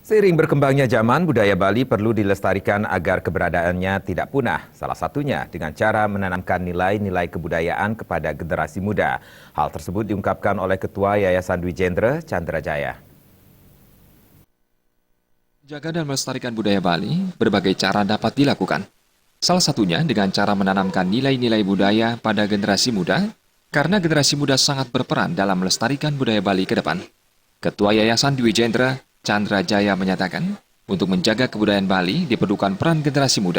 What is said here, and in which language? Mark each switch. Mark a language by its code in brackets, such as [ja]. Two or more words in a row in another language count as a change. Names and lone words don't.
[id] Seiring berkembangnya zaman, budaya Bali perlu dilestarikan agar keberadaannya tidak punah. Salah satunya dengan cara menanamkan nilai-nilai kebudayaan kepada generasi muda. Hal tersebut diungkapkan oleh Ketua Yayasan Dwi Jendra, Chandra Jaya. Jaga dan melestarikan budaya Bali, berbagai cara dapat dilakukan. Salah satunya dengan cara menanamkan nilai-nilai budaya pada generasi muda, karena generasi muda sangat berperan dalam melestarikan budaya Bali ke depan. Ketua Yayasan Dwi Jendra, Chandra Jaya menyatakan, untuk menjaga kebudayaan Bali diperlukan peran generasi muda.